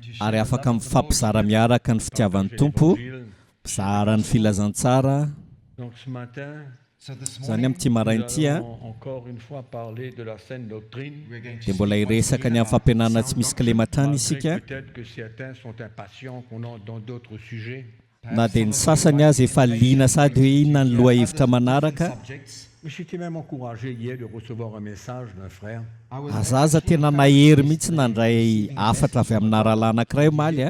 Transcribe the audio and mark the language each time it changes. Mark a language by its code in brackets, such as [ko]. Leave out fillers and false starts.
[mg] ary afaka mifampizara miaraka ny fitiavan'ny tompo mizara ny filazantsara [fr] Donc ce matin, [mg] zany amin'ity marain'ity [fr] nous allons encore une fois parler de la saine doctrine. [mg] dia mbola hiresaka ny amin'ny fampianarana tsy misy kilematany isika [fr] Peut-être que certains sont impatients qu'on entre dans d'autres sujets. [mg] na dia ny sasany azy efa liana sady hoe inona ny loha hevitra manaraka [fr] Mais j'étais même encouragé hier de recevoir un message d'un frère. [mg] azaza tena nahery mihitsy nandray afatra avy amin'ny rahalahy anankiray omaly